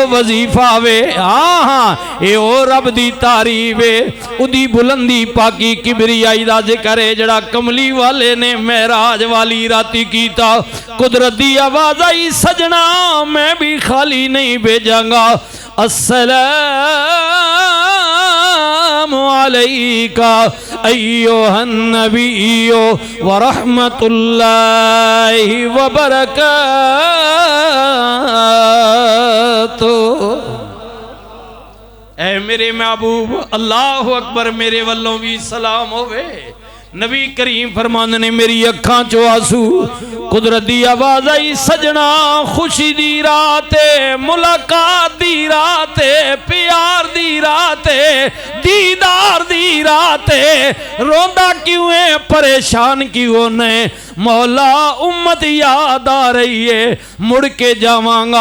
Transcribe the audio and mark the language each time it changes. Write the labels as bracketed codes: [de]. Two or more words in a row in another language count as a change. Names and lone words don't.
[pa] وظیفہ وے ہاں ہاں اے او رب دی تعریف ہے اودی بلندی پاکی کبریائی دا ذکر ہے جیہڑا کملی والے نے معراج والی راتی کیتا قدرت دی آواز آئی سجناں میں بھی خالی نہیں بھیجاں گا [ar] السلام عليك أيها النبي ورحمة الله وبركاته. [pa] اے میرے محبوب [ar] الله أكبر [pa] میرے ولوں بھی سلام ہووے. نبی کریم فرماندے نے میری اکھاں چوں آنسو قدرت دی آواز آئی سجناں خوشی دی رات ملاقات دی رات پیار دی رات دیدار دی رات روندا کیوں ہے پریشان کیوں نے مولا امت یاد آ رہی ہے مڑ کے جاواں گا.